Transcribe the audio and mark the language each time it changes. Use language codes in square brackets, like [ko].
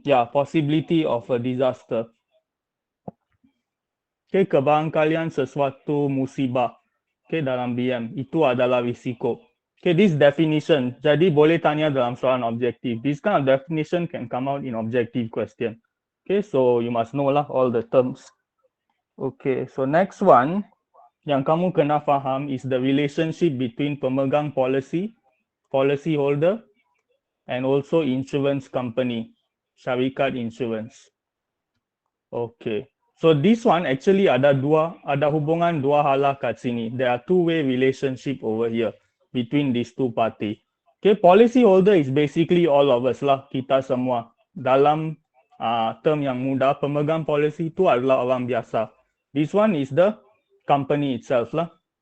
[en] Yeah, possibility of a disaster. [ms] Okay, kebarangkalian sesuatu musibah. Okay, dalam BM, itu adalah risiko. Okay, [en] this definition, [ms] jadi boleh tanya dalam soalan objektif. [en] This kind of definition can come out in objective question. Okay, so you must know lah all the terms. Okay, so next one, [ms] yang kamu kena faham [en] is the relationship between pemegang policy, policyholder, and also insurance company, [ms] syarikat insurance. Okay, so this one actually ada hubungan dua hala kat sini. [en] There are two-way relationship over here between these two party. Okay, policyholder is basically all of us lah, [ms] kita semua. Dalam term yang mudah, pemegang policy itu adalah orang biasa. [en] This one is the company itself lah.